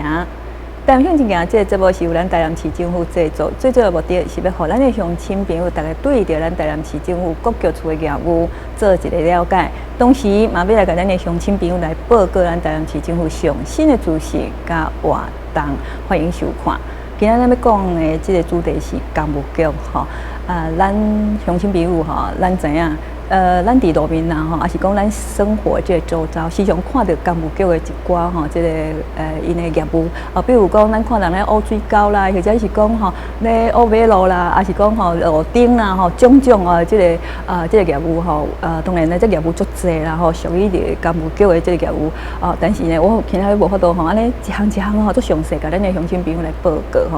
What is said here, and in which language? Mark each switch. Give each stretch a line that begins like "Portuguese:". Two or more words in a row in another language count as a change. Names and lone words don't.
Min Nan Chinese: 台南向前行这个节目是由咱台南市政府制作，最主要目的是要让咱的乡亲朋友大家对着咱台南市政府各局处的业务做一个了解，同时嘛要来给咱的乡亲朋友来报告咱台南市政府上新的资讯甲活动，欢迎收看。今仔咱要讲的这个主题是工务局吼，咱乡亲朋友吼，咱知影。咱伫路面啦吼，也是讲咱生活这周遭，时常看到工务局的一寡吼，这个因的业务比如讲咱看人咧污水沟啦，或者是讲吼咧污马路啦，也是讲吼路顶啦吼，种种这个业务吼，当然咧这业务足济啦吼，属于伫工务局的这个业务但是呢，我今仔无法度吼，安尼一项一项吼做详细，甲咱的乡亲朋友来报告吼。